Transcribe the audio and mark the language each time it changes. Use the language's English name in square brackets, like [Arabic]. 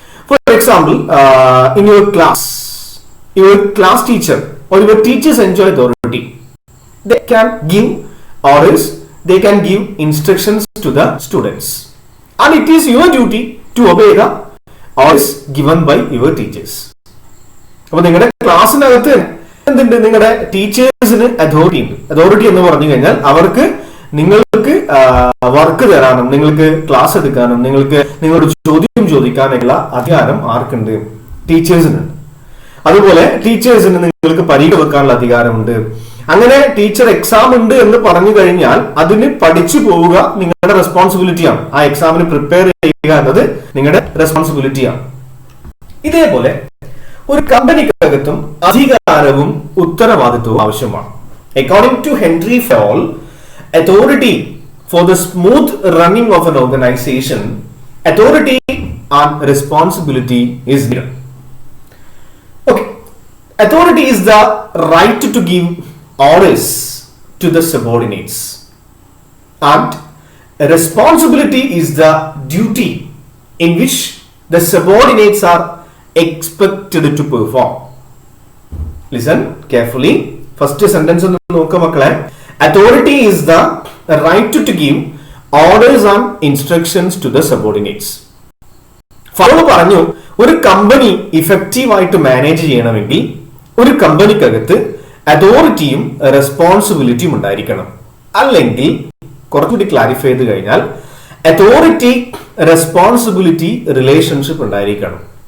[English] For example, in your class teacher or your teachers enjoy authority. They can give orders, they can give instructions to the students, and it is your duty to obey the orders given by your teachers. [Malayalam] അപ്പോൾ നിങ്ങളുടെ ക്ലാസ്സിനകത്ത് എന്തുണ്ട്? നിങ്ങളുടെ ടീച്ചേഴ്സിന് authority ഉണ്ട്. Authority എന്ന് പറഞ്ഞു കഴിഞ്ഞാൽ അവർക്ക് നിങ്ങൾക്ക് വർക്ക് തരാനും നിങ്ങൾക്ക് ക്ലാസ് എടുക്കാനും നിങ്ങൾക്ക് നിങ്ങളോട് ചോദ്യം ചോദിക്കാനുള്ള അധികാരം ആർക്കുണ്ട്? ടീച്ചേഴ്സിനുണ്ട്. അതുപോലെ ടീച്ചേഴ്സിന് നിങ്ങൾക്ക് പരീക്ഷ വെക്കാനുള്ള അധികാരമുണ്ട്. അങ്ങനെ ടീച്ചർ എക്സാം ഉണ്ട് എന്ന് പറഞ്ഞു കഴിഞ്ഞാൽ അതിന് പഠിച്ചു പോവുക നിങ്ങളുടെ റെസ്പോൺസിബിലിറ്റിയാണ്. ആ എക്സാമിന് പ്രിപ്പയർ ചെയ്യുക എന്നത് നിങ്ങളുടെ റെസ്പോൺസിബിലിറ്റിയാണ്. ഇതേപോലെ ഒരു കമ്പനിക്കകത്തും അധികാരവും ഉത്തരവാദിത്വവും ആവശ്യമാണ്. [English] According to Henry Fayol, authority for the smooth running of an organization, authority and responsibility is needed. Okay, authority is the right to give orders to the subordinates, and responsibility is the duty in which the subordinates are expected to perform. Listen carefully. First sentence [Malayalam] ഒന്ന് നോക്കുക മക്കളെ. [English] Authority is the right to give orders and instructions to the subordinates. [Malayalam] Fayol പറഞ്ഞു, ഒരു company ഇഫക്റ്റീവായിട്ട് manage ചെയ്യണമെങ്കിൽ ഒരു കമ്പനിക്കകത്ത് അതോറിറ്റിയും റെസ്പോൺസിബിലിറ്റിയും ഉണ്ടായിരിക്കണം. അല്ലെങ്കിൽ കുറച്ചുകൂടി ക്ലാരിഫൈ ചെയ്ത് കഴിഞ്ഞാൽ അതോറിറ്റി റെസ്പോൺസിബിലിറ്റി റിലേഷൻഷിപ്പ് ഉണ്ടായിരിക്കണം.